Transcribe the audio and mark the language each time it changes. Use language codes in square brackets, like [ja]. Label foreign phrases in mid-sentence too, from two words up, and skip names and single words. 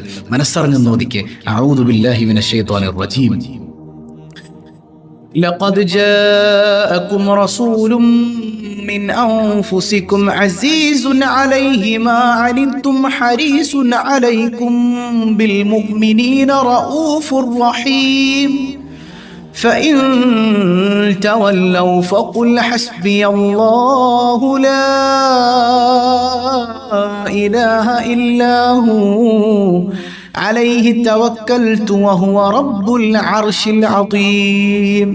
[ml] മനസ്സറിഞ്ഞ് നോദിക്കെ. [ar] أعوذ بالله من الشيطان الرجيم. لقد جاءكم رسول من أنفسكم عزيز عليه ما عنتم حريص عليكم بالمؤمنين رءوف رحيم. فإن تولوا فقل حسبي الله لا إله إلا هو عليه توكلت وهو رب العرش العظيم.